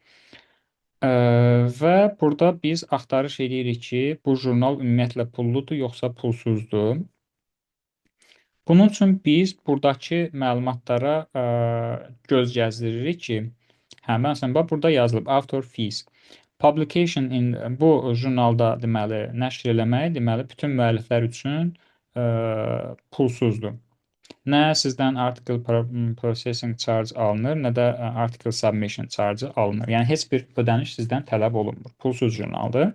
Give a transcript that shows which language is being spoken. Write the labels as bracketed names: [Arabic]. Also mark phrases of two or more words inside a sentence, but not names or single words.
[Azerbaijani] Və burada biz axtarış edirik ki, bu jurnal ümumiyyətlə pulludur yoxsa pulsuzdur. Bunun üçün biz buradakı məlumatlara göz gəzdiririk ki, məsələn, bax burada yazılıb [English] author fees. Publication in [Azerbaijani] bu jurnalda deməli nəşr eləmək, deməli bütün müəlliflər üçün pulsuzdur. Nə sizdən [English] article processing charge [Azerbaijani] alınır, nə də [English] article submission charge [Azerbaijani] alınır. Yəni heç bir ödəniş sizdən tələb olunmur. Pulsuz jurnaldır.